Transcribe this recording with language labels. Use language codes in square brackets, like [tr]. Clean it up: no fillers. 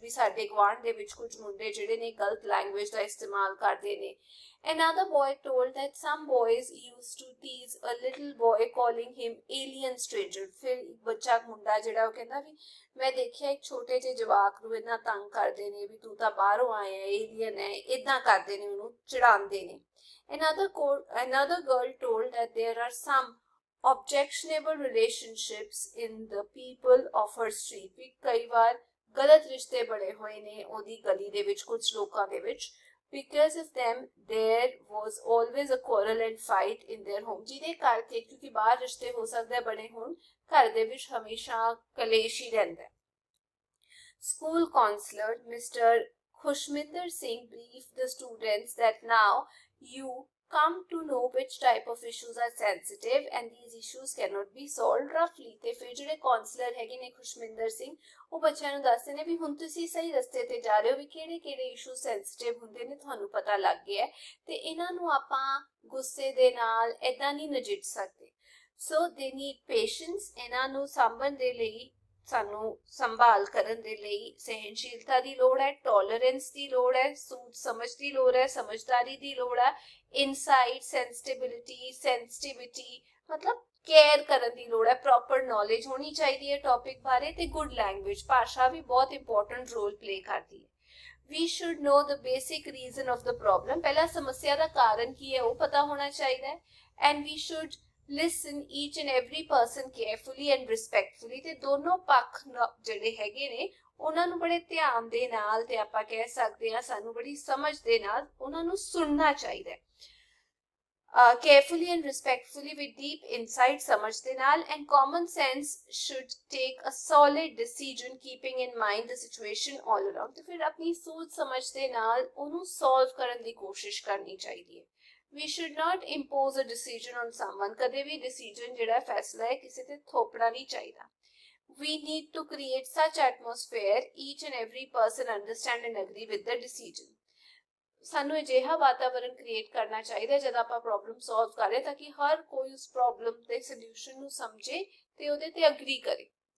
[pa] ਵੀ ਸਾਡੇ ਗਵਾਂਢ ਦੇ ਵਿੱਚ ਕੁਝ ਮੁੰਡੇ ਜਿਹੜੇ ਨੇ ਗਲਤ ਲੈਂਗੁਏਜ ਦਾ ਇਸਤੇਮਾਲ ਕਰਦੇ ਨੇ। [en] Another boy told that some boys used to tease a little boy calling him alien stranger. [pa] ਫਿਰ ਇੱਕ ਬੱਚਾ ਮੁੰਡਾ ਜਿਹੜਾ ਉਹ ਕਹਿੰਦਾ ਵੀ ਮੈਂ ਦੇਖਿਆ ਇੱਕ ਛੋਟੇ ਜਿਹੇ ਜਵਾਕ ਨੂੰ ਇੰਨਾ ਤੰਗ ਕਰਦੇ ਨੇ ਵੀ ਤੂੰ ਤਾਂ ਬਾਹਰੋਂ ਆਇਆ, ਏਲੀਅਨ ਹੈ, ਇਦਾਂ ਕਰਦੇ ਨੇ, ਉਹਨੂੰ ਚਿੜਾਉਂਦੇ ਨੇ। [en] Another girl told that there are some objectionable relationships in the people of her street. [pa] ਵੀ ਕਈ ਵਾਰ ਗਲਤ ਰਿਸ਼ਤੇ ਬਣੇ ਹੋਏ ਨੇ ਉਹਦੀ ਗਲੀ ਦੇ ਵਿੱਚ ਕੁਝ ਲੋਕਾਂ ਦੇ ਵਿੱਚ। [en] Because of them, there was always a quarrel and fight in their home. [pa] ਜਿਹਦੇ ਕਰਕੇ ਕਿਉਂਕਿ ਬਾਹਰ ਰਿਸ਼ਤੇ ਹੋ ਸਕਦੇ ਬਣੇ ਹੋਣ, ਘਰ ਦੇ ਵਿੱਚ ਹਮੇਸ਼ਾ ਕਲੇਸ਼ ਹੀ ਰਹਿੰਦਾ ਹੈ। [en] School counselor Mr. Khushminder Singh briefed the students that now you come to know which type of issues are sensitive and these issues cannot be solved roughly. [pa] ਤੇ ਫਿਰ ਜਿਹੜੇ ਕਾਉਂਸਲਰ ਹੈਗੇ ਨੇ ਖੁਸ਼ਮਿੰਦਰ ਸਿੰਘ ਉਹ ਬੱਚਿਆਂ ਨੂੰ ਦੱਸਦੇ ਨੇ ਵੀ ਹੁਣ ਤੁਸੀਂ ਸਹੀ ਰਸਤੇ ਤੇ ਜਾ ਰਹੇ ਹੋ, ਵੀ ਕਿਹੜੇ ਕਿਹੜੇ ਇਸ਼ੂ ਸੈਂਸਿਟਿਵ ਹੁੰਦੇ ਨੇ ਤੁਹਾਨੂੰ ਪਤਾ ਲੱਗ ਗਿਆ ਤੇ ਇਹਨਾਂ ਨੂੰ ਆਪਾਂ ਗੁੱਸੇ ਦੇ ਨਾਲ ਏਦਾਂ ਨਹੀਂ ਨਜਿੱਠ ਸਕਦੇ। [en] So they need patience. [pa] ਇਹਨਾਂ ਨੂੰ ਸਾਂਭਣ ਦੇ ਲਈ ਸਾਨੂੰ ਸੰਭਾਲ ਕਰਨ ਦੇ ਲਈ ਸਹਿਨਸ਼ੀਲਤਾ ਦੀ ਲੋੜ ਹੈ, ਟੋਲਰੈਂਸ ਦੀ ਲੋੜ ਹੈ, ਸੂਝ ਸਮਝ ਦੀ ਲੋੜ ਹੈ, ਸਮਝਦਾਰੀ ਦੀ ਲੋੜ ਹੈ, ਇਨਸਾਈਟ, ਸੈਂਸਿਟਿਵਿਟੀ ਮਤਲਬ ਕੇਅਰ ਕਰਨ ਦੀ ਲੋੜ ਹੈ, ਪ੍ਰੋਪਰ ਨੌਲੇਜ ਹੋਣੀ ਚਾਹੀਦੀ ਹੈ ਟੌਪਿਕ ਬਾਰੇ, ਤੇ ਗੁੱਡ ਲੈਂਗੁਏਜ, ਭਾਸ਼ਾ ਵੀ ਬਹੁਤ ਇੰਪੋਰਟੈਂਟ ਰੋਲ ਪਲੇ ਕਰਦੀ ਹੈ। [en] We should know the basic reason of the problem, [pa] ਪਹਿਲਾਂ ਸਮੱਸਿਆ ਦਾ ਕਾਰਨ ਕੀ ਹੈ ਉਹ ਪਤਾ ਹੋਣਾ ਚਾਹੀਦਾ ਹੈ, [en] and we should listen each and every person carefully and respectfully, [pa] ਤੇ ਦੋਨੋਂ ਪੱਖ ਜਿਹੜੇ ਹੈਗੇ ਨੇ ਉਹਨਾਂ ਨੂੰ ਬੜੇ ਧਿਆਨ ਦੇ ਨਾਲ, ਤੇ ਆਪਾਂ ਕਹਿ ਸਕਦੇ ਹਾਂ ਸਾਨੂੰ ਬੜੀ ਸਮਝ ਦੇ ਨਾਲ ਉਹਨਾਂ ਨੂੰ ਸੁਣਨਾ ਚਾਹੀਦਾ ਹੈ। [en] Carefully and respectfully with deep insight, [pa] ਸਮਝ ਦੇ ਨਾਲ, [en] and common sense should take a solid decision keeping in mind the situation all around, [pa] ਤੇ ਫਿਰ ਆਪਣੀ ਸੋਚ ਸਮਝ ਦੇ ਨਾਲ ਉਹਨੂੰ solve ਕਰਨ ਦੀ ਕੋਸ਼ਿਸ਼ ਕਰਨੀ ਚਾਹੀਦੀ ਹੈ। [en] We should not impose a decision on someone, [pa] ਕਦੇ ਵੀ decision ਜਿਹੜਾ ਫੈਸਲਾ ਹੈ ਕਿਸੇ ਤੇ ਥੋਪਣਾ ਨਹੀਂ ਚਾਹੀਦਾ। [en] We need to create such atmosphere each and every person understand and agree with the decision, [pa] ਸਾਨੂੰ ਅਜਿਹਾ ਵਾਤਾਵਰਣ ਕ੍ਰੀਏਟ ਕਰਨਾ ਚਾਹੀਦਾ ਜਦ ਆਪਾਂ ਪ੍ਰੋਬਲਮ ਸੋਲਵ ਕਰ ਰਹੇ ਤਾਂ ਕਿ ਹਰ ਕੋਈ ਉਸ ਪ੍ਰੋਬਲਮ ਦੇ ਸੋਲੂਸ਼ਨ ਨੂੰ ਸਮਝੇ ਤੇ ਉਹਦੇ ਤੇ ਅਗਰੀ ਕਰੇ।